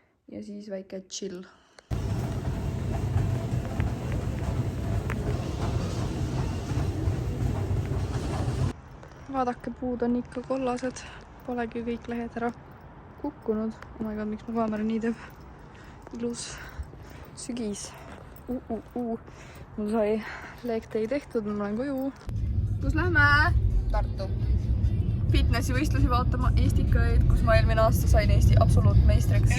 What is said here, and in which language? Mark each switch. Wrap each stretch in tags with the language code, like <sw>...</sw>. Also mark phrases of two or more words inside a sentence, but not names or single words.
<et>ja siis väike chill. Vaadake, puud on ikka kollased. Polegi kõik lehed ära kukkunud.</et> <en>Oh my god,</en> <et>miks mu kaamera nii teeb? Ilus sügis. Mul sai leegtei tehtud, ma lähen koju. Kus lähme? Tartu. Fitnessi võistlusi vaatama Eestikaid, kus ma eelmine aasta sain Eesti absoluutmeistriks.</et>